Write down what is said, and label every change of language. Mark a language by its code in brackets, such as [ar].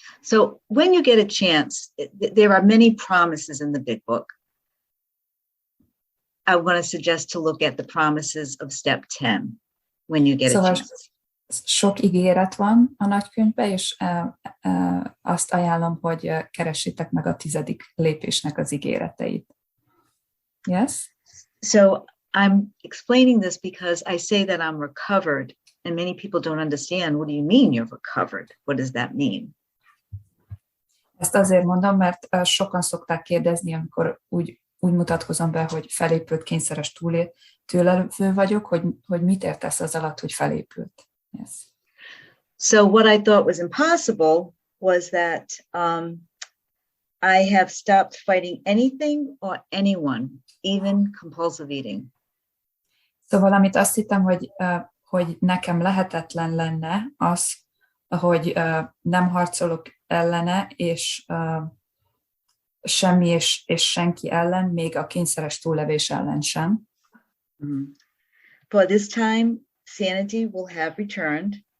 [en] So when you get a chance, there are many promises in the big book. I want to suggest to look at the promises of step 10 when you get a chance. [hu] Sok ígéret van a nagykönyvben, és azt ajánlom, hogy keressétek meg a 10. lépésnek az ígéreteit. Yes? [en] So I'm explaining this because I say that I'm recovered, and many people don't understand, what do you mean you're recovered? What does that mean? [hu] Ezt azért mondom, mert sokan szokták kérdezni, amikor úgy mutatkozom be, hogy felépült kényszeres túlélő vagyok, hogy mit értesz az alatt, hogy felépült. [en] Yes. So what I thought was impossible was that I have stopped fighting anything or anyone, even compulsive eating. [hu] Szóval amit azt hittem, hogy nekem lehetetlen lenne az, hogy nem harcolok ellene, és semmi és senki ellen, még a kényszeres túllevés ellen sem. Mm-hmm. [en] For this time, sanity will have returned.